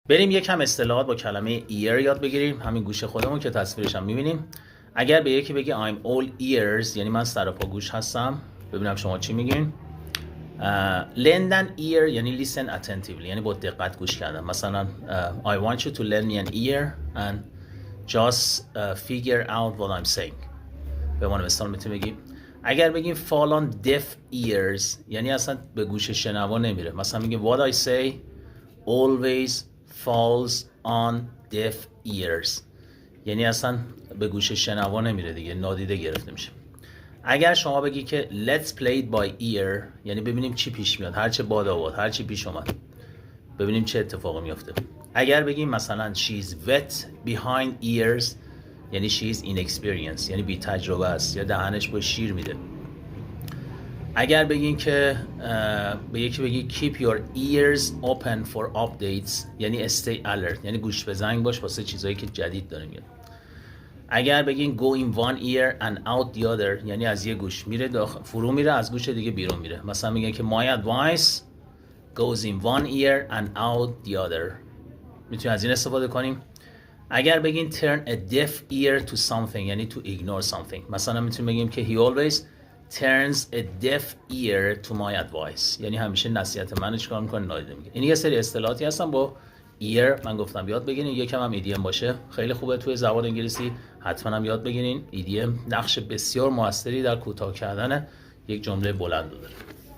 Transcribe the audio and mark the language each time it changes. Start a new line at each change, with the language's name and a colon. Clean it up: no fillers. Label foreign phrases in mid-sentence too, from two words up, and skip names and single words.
Persian: بریم یکم اصطلاحات با کلمه ear یاد بگیریم. همین گوش خودمون که تصویرش هم می‌بینیم. اگر به یکی بگی
English: I'm all ears
Persian: یعنی من سراپا گوش هستم، ببینم شما چی میگین.
English: lend an ear
Persian: یعنی
English: listen attentively
Persian: یعنی با دقت گوش کردن. مثلا
English: I want you to lend me an ear and just figure out what I'm saying.
Persian: به عنوان مثال میتونی بگی اگر بگیم
English: fall on deaf ears
Persian: یعنی اصلا به گوش شنوا نمیره. مثلا میگیم
English: what I say always falls on deaf ears
Persian: یعنی اصلا به گوش شنوا نمیره دیگه، نادیده گرفته میشه. اگر شما بگی که
English: let's play it by ear
Persian: یعنی ببینیم چی پیش میاد، هر چه باد آورد، هر چی پیش اومد، ببینیم چه اتفاقی میفته. اگر بگیم مثلا
English: she's wet behind ears
Persian: یعنی
English: she's inexperienced
Persian: یعنی بی تجربه است یا دهنش با شیر میده. اگر بگین که به یکی بگی
English: keep your ears open for updates
Persian: یعنی
English: stay alert
Persian: یعنی گوش به زنگ باش واسه چیزایی که جدید داره میاد. اگر بگین
English: go in one ear and out the other
Persian: یعنی از یه گوش میره فرو میره، از گوش دیگه بیرون میره. مثلا میگن که
English: my advice goes in one ear and out the other،
Persian: میتونیم از این استفاده کنیم. اگر بگین
English: turn a deaf ear to something
Persian: یعنی
English: to ignore something،
Persian: مثلا میتونیم بگیم که
English: he always turns a deaf ear to my advice
Persian: یعنی همیشه نصیحت منو چیکار میکنه، نادیده میگیره. این یه سری اصطلاحاتی هستن با ear من گفتم یاد بگیرین. یکم هم ایدیم باشه خیلی خوبه توی زبان انگلیسی، حتما هم یاد بگیرین. ایدیم نقش بسیار موثری در کوتاه کردن یک جمله بلند داره.